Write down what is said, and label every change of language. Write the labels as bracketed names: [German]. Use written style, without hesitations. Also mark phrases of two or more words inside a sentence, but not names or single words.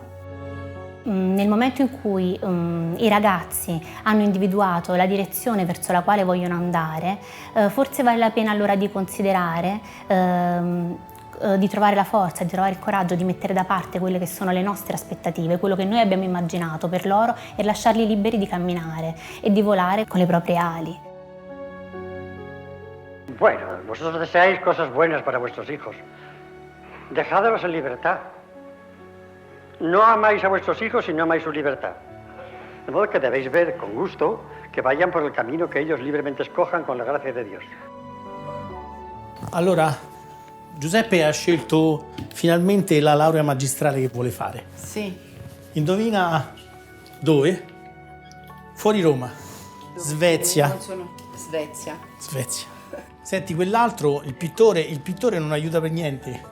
[Italian] Nel momento in cui i ragazzi hanno individuato la direzione verso la quale vogliono andare, forse vale la pena allora di considerare di trovare la forza, di trovare il coraggio di mettere da parte quelle che sono le nostre aspettative, quello che noi abbiamo immaginato per loro e lasciarli liberi di camminare e di volare con le proprie ali. [Spanish] Bueno, vosotros deseáis cosas buenas para vuestros hijos. Dejadlos en libertad. No amáis a vuestros hijos y no amáis su libertad. De modo que debéis ver con gusto que vayan por el camino que ellos libremente escojan con la gracia de Dios. [Italian] Allora, Giuseppe ha scelto finalmente la laurea magistrale che vuole fare. Sì. Indovina dove? Fuori Roma. Svezia. Svezia. Svezia. Senti, quell'altro, il pittore non aiuta per niente.